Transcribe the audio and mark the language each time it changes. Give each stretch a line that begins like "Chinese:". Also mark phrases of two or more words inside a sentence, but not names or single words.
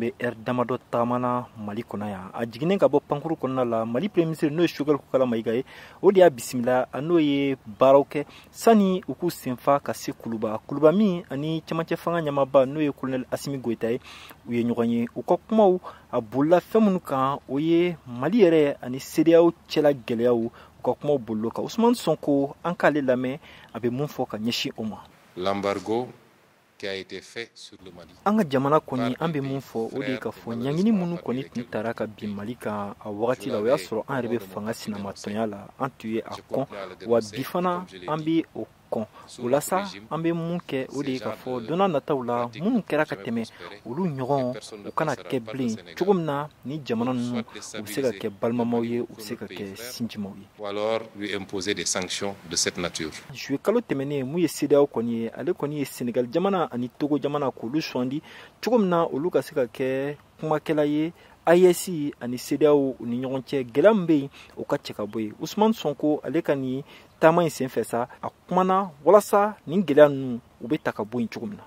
Bambara: bɛ heure damadɔ taamana Mali kɔnɔ yan a jiginnen ka bɔ pankuru kɔnɔna la Mali
French: premier ministre
Bambara: n'o ye Choguel Kokala Mayiga ye o de y'a bisimila n'o ye baaraw kɛ sani u k'u senfa ka se Kuluba min ani cɛmancɛ fanga ɲamaba n'o ye colonel Assimi Goïta ye u ye ɲɔgɔn ye u ka kumaw a bolila fɛn minnu kan o ye Mali yɛrɛ ani CEDEAO cɛla gɛlɛyaw u ka kumaw bolilo kan Ousmane Sonko an k'ale lamɛn a bɛ mun fɔ ka ɲɛsin o ma.
French: L'embargo qui a été fait sur le Mali.
Bambara: An ka jamana kɔni an bɛ mun fɔ o de ye ka fɔ ɲangini minnu kɔni tun taara ka bin Mali kan a wagati la o y'a sɔrɔ an yɛrɛ bɛ fanga sinamatɔnya la an tun ye a kɔn wa bi fana an bɛ o kɔn o la sa an bɛ mun kɛ o de ye ka fɔ don n'a nataw la minnu kɛra ka tɛmɛ olu ɲɔgɔn u kana kɛ bilen cogo min na ni jamana ninnu u bɛ se ka kɛ balimamaw ye u bɛ se ka kɛ sinjimaw ye.
French: Ou alors lui imposer des sanctions de cette nature.
Bambara: Juillet kalo tɛmɛnen mun ye CEDEAO kɔni ye ale kɔni ye Senegal jamana ani Togo jamana k'olu sɔndi cogo min na olu ka se ka kɛ kumakɛla ye AES ani CEDEAO u ni ɲɔgɔn cɛ gɛlɛya min bɛ yen o ka cɛ ka bɔ yen Ousmane Sonko ale ka nin taama in senfɛ sa a kumana walasa nin gɛlɛya ninnu u bɛ ta ka bɔ yen cogo min na.